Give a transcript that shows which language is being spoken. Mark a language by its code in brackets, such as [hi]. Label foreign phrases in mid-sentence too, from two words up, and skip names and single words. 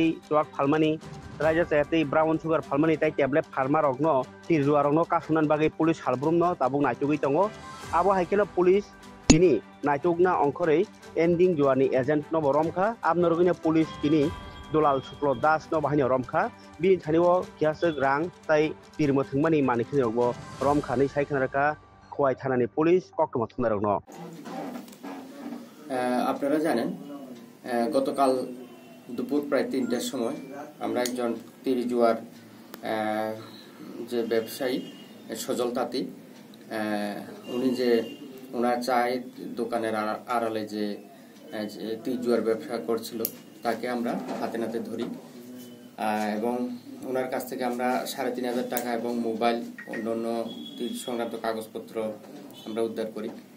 [trp] टुआक फालमानि राजा सायातै [en] brown sugar [trp] फालमानि ताई टेबलेट फार्मा रकनो तिर जुवा रकनो कासुनान बागै पुलिस हालब्रुमनो दाबो नायथुगै टंगो आबो हाइकेनो पुलिस दिनी नायथुगना अंखरै एंडिं जुवानि एजेंट नो रमखा आबनो रगैनो पुलिस दिनी दुलाल शुक्ल दास नो बाहायनो रमखा बिनि थानिओ कियासो रां ताई तिर मोथोंमानि मानिखिनो रमखानै सायखनारका खवाय थानानि पुलिस कक्टमा थुमनारगनो [bn] আপনারা জানেন গতকাল দুপুর প্রায় ৩টার সময় আমরা একজন তীর জুয়ার যে ব্যবসায়ী সজল তাঁতি উনি যে ওনার চায়ের দোকানের আড়ালে যে তীর জুয়ার ব্যবসা করছিল তাকে আমরা হাতে নাতে ধরি এবং ওনার কাছ থেকে আমরা ৩,৫০০ টাকা এবং মোবাইল অন্যান্য তীর সংক্রান্ত কাগজপত্র আমরা উদ্ধার করি।